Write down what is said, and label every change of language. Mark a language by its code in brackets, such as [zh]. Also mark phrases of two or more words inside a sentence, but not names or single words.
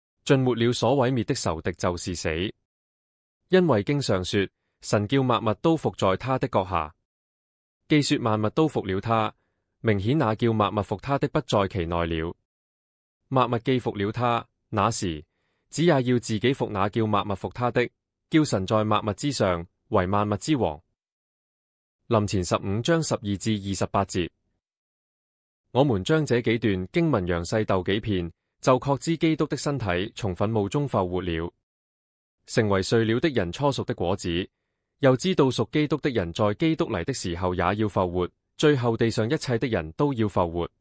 [zh] 盡沒了所毀滅的仇敵就是死。因為經上說，神叫萬物都服在他的腳下。既說萬物都服了他，明顯那叫萬物服他的不在其內了。萬物既服了他，那時只也要自己服那叫萬物服他的，叫神在萬物之上為萬物之王。林前15章12至28節。我們將這幾段經文詳細鬥幾遍，就確知基督的身體從墳墓中復活了，成為睡了的人初熟的果子，又知道屬基督的人在基督嚟的時候也要復活，最後地上一切的人都要復活。